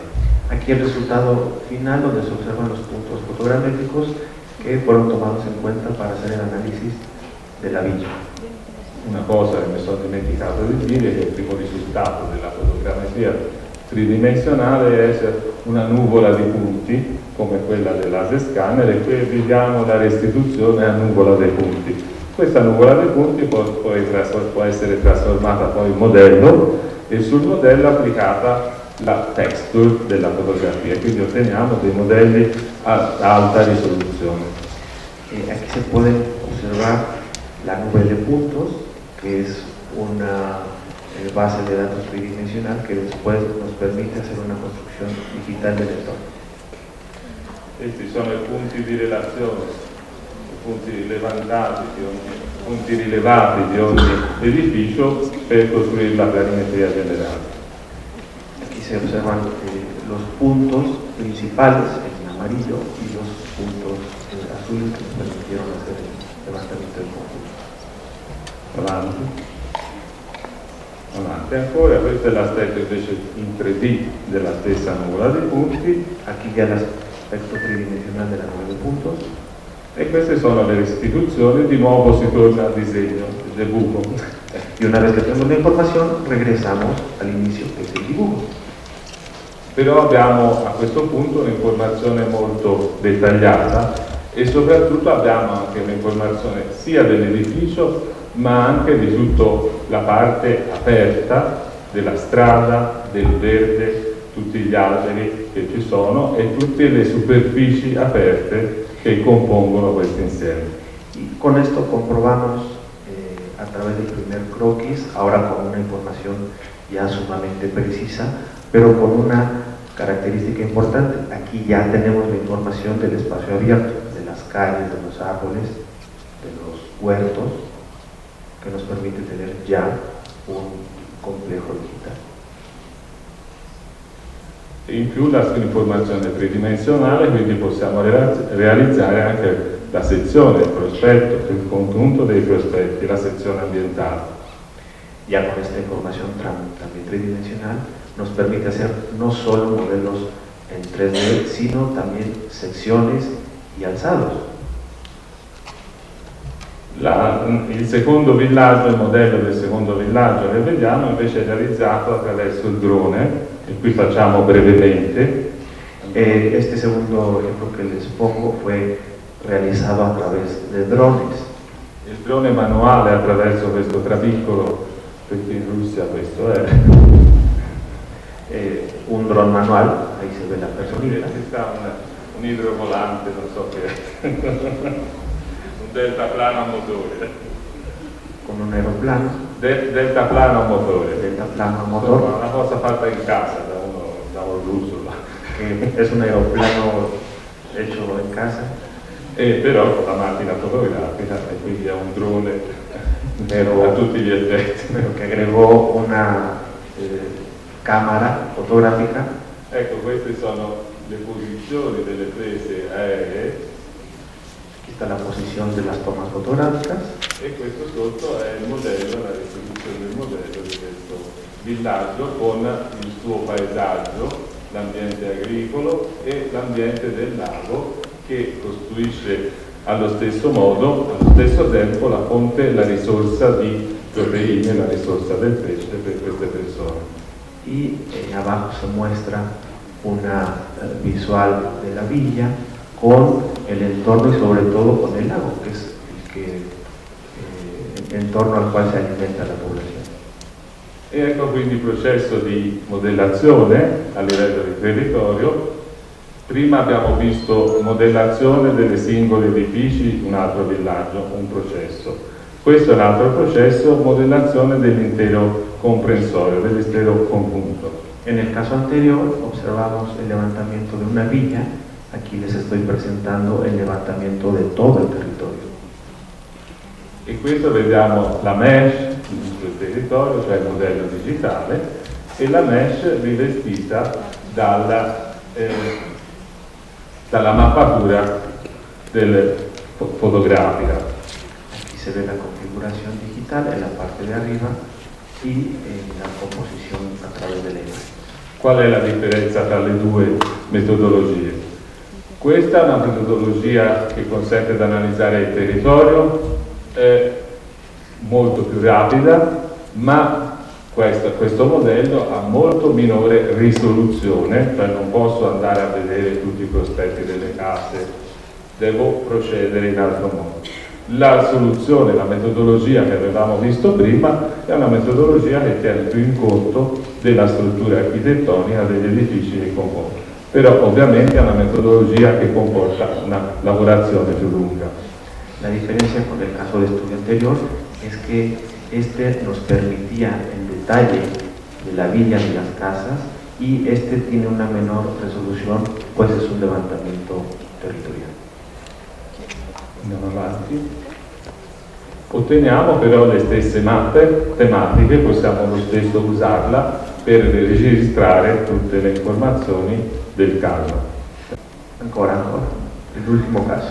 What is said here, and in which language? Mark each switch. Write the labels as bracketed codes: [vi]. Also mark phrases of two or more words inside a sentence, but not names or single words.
[es] Aquí el resultado final, donde se observan los puntos fotogramétricos que fueron tomados en cuenta para hacer el análisis de la villa. [it] una cosa che mi sono dimenticato di dire, che il primo risultato della fotogrammetria tridimensionale è essere una nuvola di punti, come quella del laser scanner, e qui vediamo la restituzione a nuvola dei punti. Questa nuvola dei punti può essere trasformata poi in modello, e sul modello applicata la texture della fotografía, quindi otteniamo dei modelli a alta risoluzione. [es] Aquí se pueden observar la nube de puntos, que es una base de datos tridimensional que después nos permite hacer una construcción digital del entorno. [it] Questi sono i punti di relazione, i punti rilevati di ogni edificio per costruire la planimetria generale. [es] Aquí se observan los puntos principales en amarillo y los puntos azules que nos permitieron hacer el levantamiento del conjunto. [it] Avanti. Ancora, questo è l'aspetto invece in 3D della stessa nuvola di punti. [es] Aquí ya el aspecto tridimensional de la nube de puntos. [it] E queste sono le restituzioni, di nuovo si torna al disegno del buco. [es] Y una vez que tenemos la información, regresamos al inicio, que es el dibujo. [it] Però abbiamo a questo punto un'informazione molto dettagliata e soprattutto abbiamo anche un'informazione sia dell'edificio ma anche di tutta la parte aperta della strada, del verde, tutti gli alberi che ci sono e tutte le superfici aperte que compongono questo insieme. [es] Y con esto comprobamos a través del primer croquis, ahora con una información ya sumamente precisa, pero con una característica importante. Aquí ya tenemos la información del espacio abierto, de las calles, de los árboles, de los huertos, que nos permite tener ya un complejo digital. [it] In più l'informazione tridimensionale, quindi possiamo realizzare anche la sezione, il prospetto, il contenuto dei prospetti, la sezione ambientale. [es] Ya con esta información también tridimensional nos permite hacer no solo modelos en 3D, sino también secciones y alzados. [it] Il secondo villaggio, il modello del secondo villaggio che vediamo invece è realizzato attraverso il drone, e qui facciamo brevemente. [es] Este segundo ejemplo que les pongo fue realizado a través de drones. [it] Il drone manuale attraverso questo trapiccolo, perché in Russia questo è. [es] Un dron manual, ahí se ve la personita. [it] Qui sta un idrovolante, non so che. Un deltaplano a motore. Con un aeroplano. Deltaplano a motore. [es] Deltaplano a motor. [it] Una cosa fatta in casa da un russo. [es] Que es un aeroplano hecho en casa. [it] Però con la macchina fotografica e quindi è un drone a tutti gli effetti. [es] Pero que agregó una cámara fotográfica. [it] Ecco, queste sono le posizioni delle prese aeree. [es] Aquí está la posición de las tomas fotográficas. [it] E questo sotto è il modello, la restituzione del modello di questo villaggio con il suo paesaggio, l'ambiente agricolo e l'ambiente del lago che costruisce allo stesso modo, allo stesso tempo la fonte, la risorsa di proteine, la risorsa del pesce per queste persone. [es] Y abajo se muestra una visual de la villa con el entorno y sobre todo con el lago, que es el entorno al cual se alimenta la población. [it] E ecco quindi il processo di modellazione a livello di territorio. Prima abbiamo visto modellazione dei singoli edifici, un altro villaggio, un processo. Questo è un altro processo, modellazione dell'intero comprensorio, dell'intero conjunto. [es] En el caso anterior observamos el levantamiento de una villa, aquí les estoy presentando el levantamiento de todo el territorio. [it] E questo vediamo la mesh del territorio, cioè il modello digitale, e la mesh rivestita dalla mappatura fotografica. [es] Aquí se ve la configuración digital en la parte de arriba y la composición a través de la imagen. [it] Qual è la differenza tra le due metodologie? Questa è una metodologia che consente di analizzare il territorio molto più rapida, ma questo modello ha molto minore risoluzione, cioè non posso andare a vedere tutti i prospetti delle case, devo procedere in altro modo. La soluzione, la metodologia che avevamo visto prima è una metodologia che tiene più in conto della struttura architettonica degli edifici che compone, però ovviamente è una metodologia che comporta una lavorazione più lunga. [es] La diferencia con el caso de estudio anterior es que este nos permitía el detalle de la villa de las casas y este tiene una menor resolución, pues es un levantamiento territorial. [it] Andiamo avanti. Otteniamo però le stesse mappe tematiche, possiamo lo stesso usarla per registrare tutte le informazioni del caso. Ancora, l'ultimo caso.